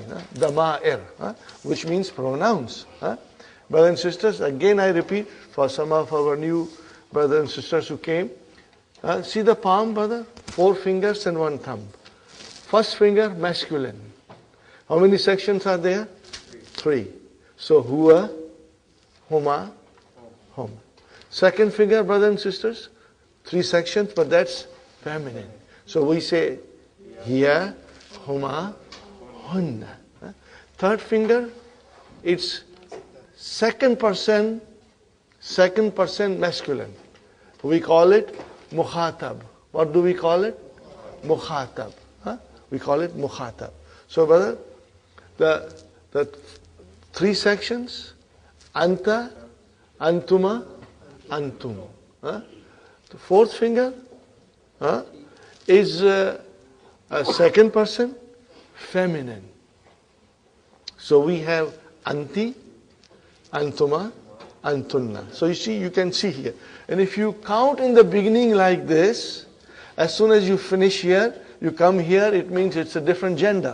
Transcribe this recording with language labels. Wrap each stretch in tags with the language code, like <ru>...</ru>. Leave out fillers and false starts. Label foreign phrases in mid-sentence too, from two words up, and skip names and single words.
<en>Dama'ir, which means pronouns. Brothers and sisters, again I repeat, for some of our new brothers and sisters who came, see the palm, brother? 4 fingers and 1 thumb. First finger, masculine. How many sections are there? 3. So,</en> <ar>هو، هما، هم.</ar> <en>Second finger, brothers and sisters, 3 sections, but that's feminine. So we say</en> <ar>هي، هما، هن.</ar> <en>Third finger, it's second person masculine. We call it mukhatab. What do we call it? Mukhatab. We call it mukhatab. So brother, the 3 sections,</en> <ar>أنتَ، أنتما، أنتم.</ar> <en>The 4th finger is a second person, feminine. So we have</en> <ar>أنتِ، أنتما، أنتن.</ar> <en>So you can see here. And if you count in the beginning like this, as soon as you finish here, you come here, it means it's a different gender.</en>